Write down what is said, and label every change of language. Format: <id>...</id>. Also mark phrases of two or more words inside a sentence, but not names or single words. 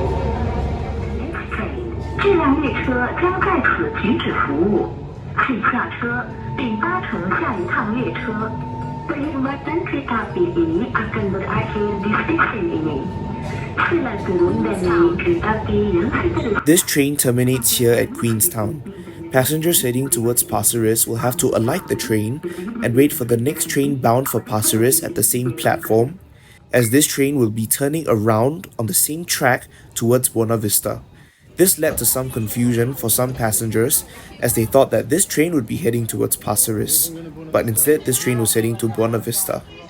<en>Next train,</en> <zh>这辆列车将在此停止服务，请下车。车，并搭乘下一趟列车.</zh> <ms>Perkhidmatan kereta api ini akan berakhir di stesen ini. Sila turun dan naik kereta api yang seterusnya.</ms> <en>This train terminates here at Queenstown. Passengers heading towards Pasir Ris will have to alight the train and wait for the next train bound for Pasir Ris at the same platform, as this train will be turning around on the same track towards Buona Vista. This led to some confusion for some passengers, as they thought that this train would be heading towards Pasir Ris, but instead this train was heading to Buona Vista.</en>